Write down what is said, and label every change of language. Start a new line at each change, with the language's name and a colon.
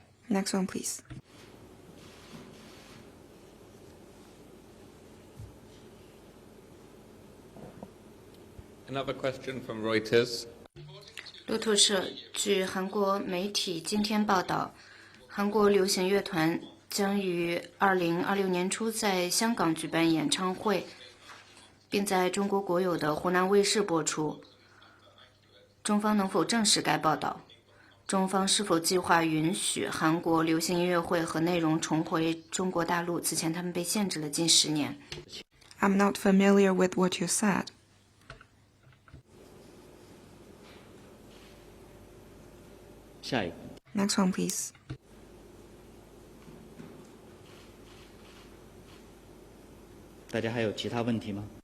English: Next one, please. Another question from Reuters.
Chinese: 路透社据韩国媒体今天报道，韩国流行乐团将于2026年初在香港举办演唱会，并在中国国有的湖南卫视播出。中方能否证实该报道？中方是否计划允许韩国流行音乐会和内容重回中国大陆？此前他们被限制了近10年。
English: I'm not familiar with what you said.
Chinese: 下一个。
English: Next one, please.
Chinese: 大家还有其他问题吗？